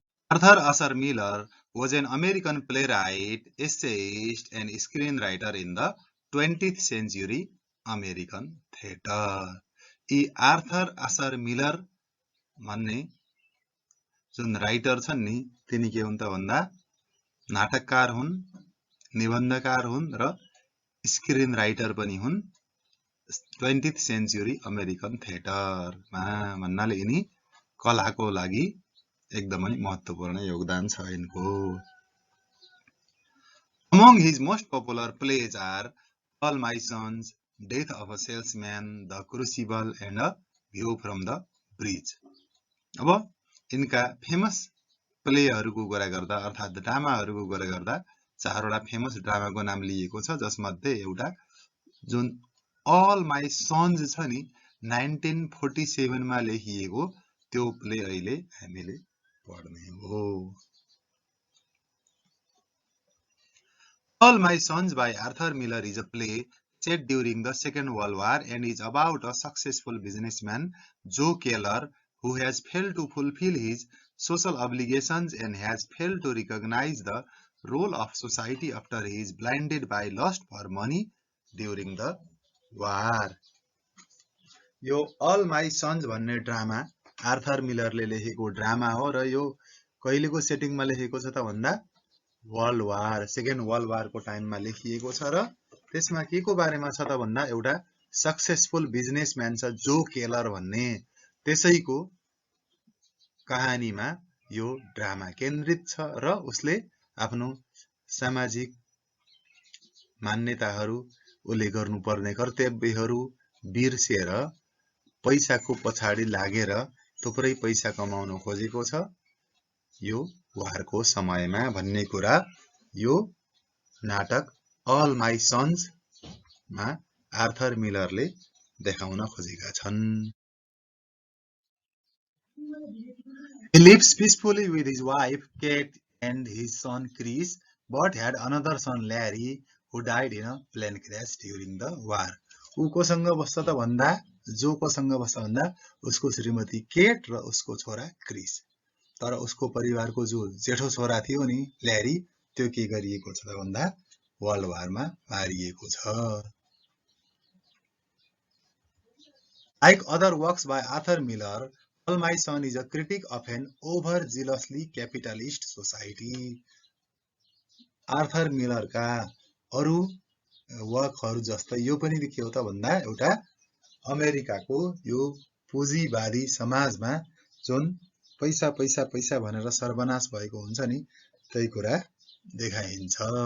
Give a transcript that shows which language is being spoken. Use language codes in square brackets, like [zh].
[en] Arthur Asher Miller was an American playwright, essayist, and screenwriter in the 20th century American theater. [ne] यी Arthur Ashar Miller भन्ने जुन writer छन् नि, तिनी के हुन् त भन्दा नाटककार हुन्, निबन्धकार हुन् र स्क्रिन राइटर पनि हुन् 20th सेन्चुरी अमेरिकन थिएटरमा। भन्नाले यिनी कलाको लागि एकदमै महत्त्वपूर्ण योगदान छ यिनको। [en] Among his most popular plays are All My Sons, Death of a Salesman, The Crucible, and A View from the Bridge. [ne] अब यिनका फेमस प्लेहरूको कुरा गर्दा अर्थात् ड्रामाहरूको कुरा गर्दा चारवटा फेमस ड्रामाको नाम लिएको छ, जसमध्ये एउटा जुन अल माई सन्स छ नि 1947 मा लेखिएको त्यो प्ले अहिले हामीले पढ्ने हो। [en] All My Sons by Arthur Miller is a play set during the Second World War and is about a successful businessman, Joe Keller, who has failed to fulfill his social obligations and has failed to recognize the role of society after he is blinded by lust for money during the war. [ne] यो All My Sons भन्ने drama Arthur मिलरले लेखेको drama हो र यो कहिलेको सेटिङमा लेखेको छ त भन्दा वर्ल्ड वार, सेकेन्ड वर्ल्ड वारको टाइममा लेखिएको छ र त्यसमा के को बारेमा छ त भन्दा एउटा सक्सेसफुल बिजनेसम्यान छ जो केलर भन्ने, त्यसैको कहानीमा यो ड्रामा केन्द्रित छ र उसले आफ्नो सामाजिक मान्यताहरू, उसले गर्नुपर्ने कर्तव्यहरू बिर्सेर पैसाको पछाडि लागेर थुप्रै पैसा कमाउन खोजेको छ यो वारको समयमा भन्ने कुरा यो नाटक अल माई सन्स मा आर्थर मिलरले देखाउन खोजेका छन्। [en] He lives peacefully with his wife Kate and his son Chris, but had another son Larry who died in a plane crash during the war. [ne] ऊ कोसँग बस्छ त भन्दा जो कोसँग बस्छ भन्दा उसको श्रीमती केट र उसको छोरा क्रिस। तर उसको परिवारको जो जेठो छोरा थियो नि ल्यारी, त्यो के गरिएको छ त भन्दा वर्ल्ड वारमा मारिएको छ। [en] Like other works by Arthur Miller, All My Son is a critique of an overzealously capitalist society. [ne] Arthur मिलरका अरू वर्कहरू जस्तै यो पनि के हो त भन्दा एउटा अमेरिकाको यो पुँजीवादी समाजमा जुन पैसा पैसा पैसा भनेर सर्वनाश भएको हुन्छ नि त्यही कुरा देखाइन्छ।